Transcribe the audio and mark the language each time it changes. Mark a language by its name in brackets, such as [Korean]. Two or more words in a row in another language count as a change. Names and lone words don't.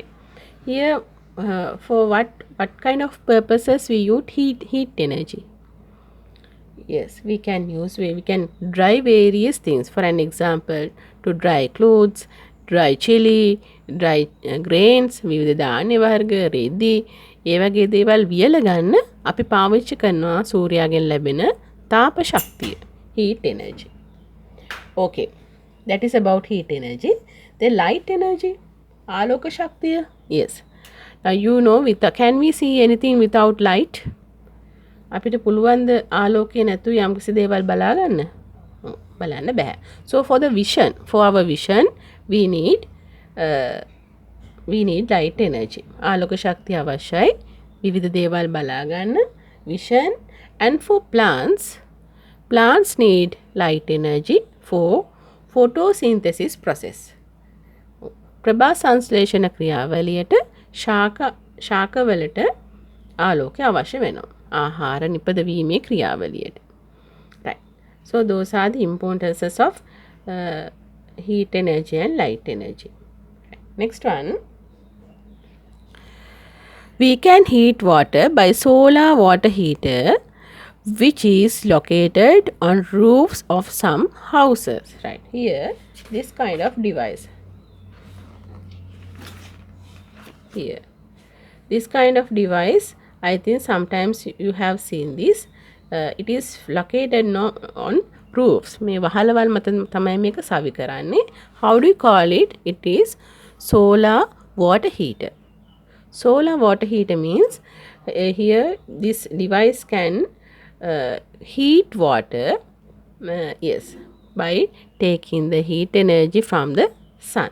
[English] Here, for what kind of purposes we use heat energy? Yes, we can dry various things. For an example, to dry clothes, dry chili, dry grains, [Sinhala] විවිධ ධාන්‍ය වර්ග, රෙදි, ඒ වගේ දේවල් වියල ගන්න අපි පාවිච්චි කරනවා සූර්යාගෙන් ලැබෙන තාප ශක්තිය, [English] heat energy. Okay, that is about heat energy. The light energy, [Sinhala] ආලෝක ශක්තිය. [English] Yes. Now you know, can we see anything without light? [Sinhala] අපිට පුළුවන්ද ආලෝකය නැතුව යම්කිසි දේවල් බලා ගන්න? බලන්න බෑ. [English] So for our vision, we need light energy. [Sinhala] ආලෝක ශක්තිය අවශ්‍යයි විවිධ දේවල් බලා ගන්න, [English] vision. And for plants need light energy for photosynthesis process. [Sinhala] ප්‍රභා සංශ්ලේෂණ ක්‍රියාවලියට ශාකවලට ආලෝකය අවශ්‍ය වෙනවා. ආහාර නිපදවීමේ ක්‍රියාවලියට. [English] Right. So those are the importances of heat energy and light energy. Right. Next one. We can heat water by solar water heater, which is located on roofs of some houses. Right. Here, this kind of device. Here. This kind of device, I think sometimes you have seen this. It is located on roofs. [Sinhala] මේ වහලවල් මත තමයි මේක සවි කරන්නේ. [English] How do you call it? It is solar water heater. Solar water heater means here this device can heat water, yes, by taking the heat energy from the sun.